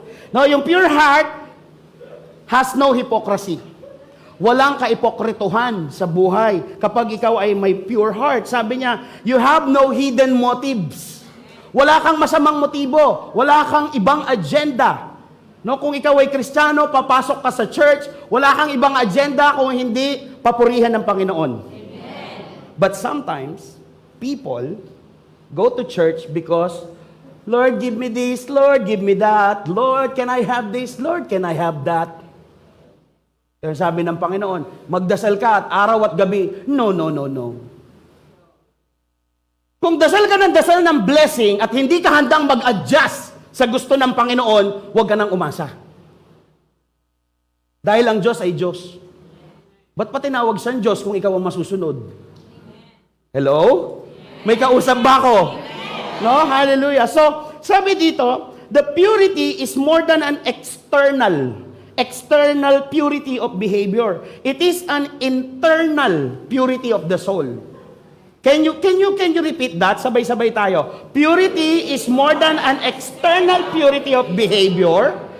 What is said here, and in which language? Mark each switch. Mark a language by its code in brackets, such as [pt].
[en] No, yung pure heart has no hypocrisy. [tl] Walang kaipokrituhan sa buhay. [en] Kapag ikaw ay may pure heart, [tl] sabi niya, [en] you have no hidden motives. [tl] Wala kang masamang motibo. Wala kang ibang agenda. No, kung ikaw ay Kristiyano, papasok ka sa church, wala kang ibang agenda kung hindi papurihan ng Panginoon. Amen. [en] But sometimes, people go to church because, Lord, give me this. Lord, give me that. Lord, can I have this? Lord, can I have that? [tl] Kaya sabi ng Panginoon, magdasal ka at araw at gabi. No, no, no, no. Kung dasal ka ng dasal ng blessing at hindi ka handang mag-adjust sa gusto ng Panginoon, huwag ka nang umasa. Dahil ang Diyos ay Diyos. Ba't pa tinawag siyang Diyos kung ikaw ang masusunod? Hello? May kausap ba ako? No? Hallelujah. So, sabi dito, [en] the purity is more than an external purity of behavior. It is an internal purity of the soul. Can you repeat that? [tl] Sabay-sabay tayo. [en] Purity is more than an external purity of behavior.